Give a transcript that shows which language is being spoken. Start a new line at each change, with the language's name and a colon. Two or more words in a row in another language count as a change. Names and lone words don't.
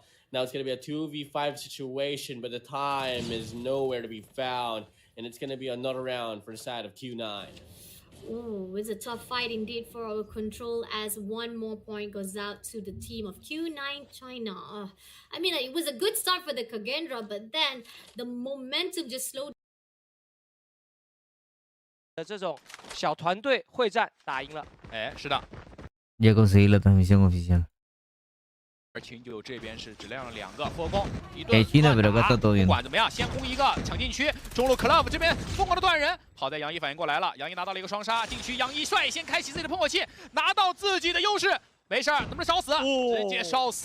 English: Now it's going to be a 2v5 situation, but the time is nowhere to be found. And it's going to be another round for the side of Q9. Oh, it's a tough fight indeed for our control as 1 more point goes out to the team of Q9 China. I mean, it was a good start for the Kagendra, but then the momentum just slowed.
Chinese: 这种小团队会战打赢了。哎，是的。
Spanish: Ya conseguí la transmisión oficial.
Chinese: 而秦九这边是只亮了2个副攻，一顿乱打。不管怎么样，先攻一个抢进去。中路 Club 这边疯狂的断人，好在杨一反应过来了，杨一拿到了一个双杀，禁区杨一率先开启自己的喷火器，拿到自己的优势。没事儿，能不能烧死？直接烧死！